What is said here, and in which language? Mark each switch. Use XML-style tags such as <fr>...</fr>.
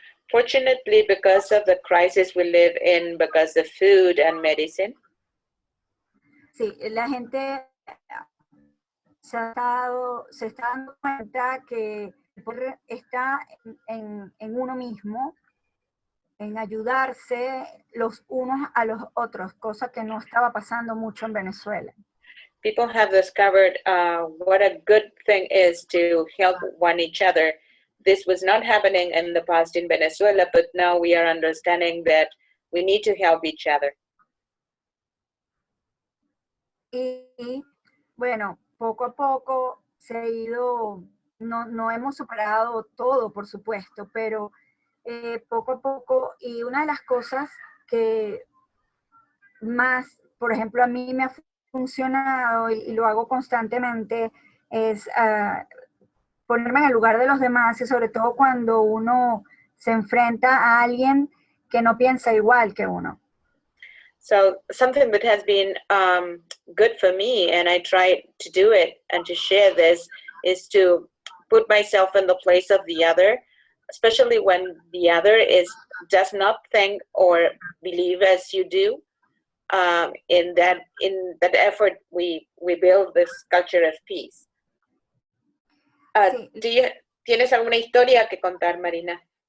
<en>Fortunately, because of the crisis we live in, because of food and medicine.</en> <es>Sí, la gente se está dando cuenta que el poder está en uno mismo, en ayudarse los unos a los otros, cosa que no estaba pasando mucho en Venezuela.</es> <en>People have discovered what a good thing is to help each other. This was not happening in the past in Venezuela, but now we are understanding that we need to help each other.</en> <es>Y bueno, poco a poco se ha ido, no hemos superado todo, por supuesto, pero poco a poco, y una de las cosas que más, por ejemplo, a mí me ha funcionado y lo hago constantemente, es ponerme en el lugar de los demás, y sobre todo cuando uno se enfrenta a alguien que no piensa igual que uno.</es> <en>So something that has been good for me, and I try to do it and to share this, is to put myself in the place of the other, especially when the other does not think or believe as you do. In that effort, we build this culture of peace.</en> <es>Sí. ¿Tienes alguna historia que contar, Marina?</es>